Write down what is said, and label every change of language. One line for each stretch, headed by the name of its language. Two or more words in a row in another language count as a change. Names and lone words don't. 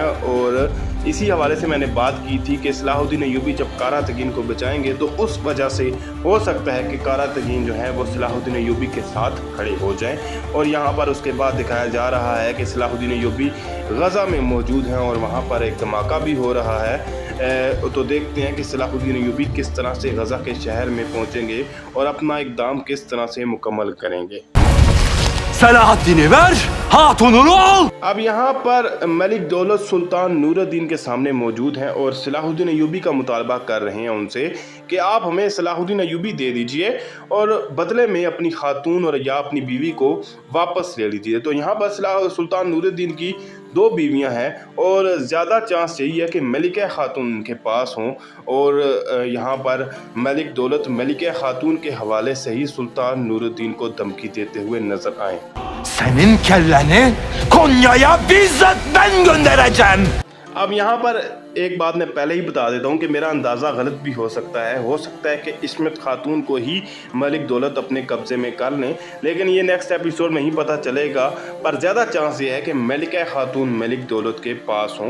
Hindi: और इसी हवाले से मैंने बात की थी कि सलाहुद्दीन अय्यूबी जब कारातगीन को बचाएंगे तो उस वजह से हो सकता है कि कारातगीन जो है वो सलाहुद्दीन अय्यूबी के साथ खड़े हो जाएं। और यहाँ पर उसके बाद दिखाया जा रहा है कि सलाहुद्दीन अय्यूबी गज़ा में मौजूद हैं और वहाँ पर एक धमाका भी हो रहा है। तो देखते हैं कि सलाहुद्दीन अय्यूबी किस तरह से गज़ा के शहर में पहुँचेंगे और अपना इक़दाम किस तरह से मुकम्मल करेंगे।
Turkish: Selahaddin'i ver, hatununu al.
Hindi: अब यहाँ पर मलिक दौलत सुल्तान नूरुद्दीन के सामने मौजूद हैं और सलाहुद्दीन अय्यूबी का मुतालबा कर रहे हैं उनसे कि आप हमें सलाहुद्दीन अय्यूबी दे दीजिए और बदले में अपनी खातून और या अपनी बीवी को वापस ले लीजिए। तो यहाँ पर सुल्तान नूरुद्दीन की 2 बीवियाँ हैं और ज़्यादा चांस यही है कि मलिका खातून उनके पास हों। और यहाँ पर मलिक दौलत मलिका खातून के हवाले से ही सुल्तान नूरुद्दीन को धमकी देते हुए नजर आए।
Turkish: Senin kelleni Konya'ya bizzat ben göndereceğim.
Hindi: अब यहाँ पर एक बात मैं पहले ही बता देता हूँ कि मेरा अंदाज़ा गलत भी हो सकता है कि इस्मत खातून को ही मलिक दौलत अपने कब्ज़े में कर लें, लेकिन ये
English: next episode
Hindi: में ही पता चलेगा। पर ज़्यादा चांस ये है कि मलिका खातून मलिक दौलत के पास हों।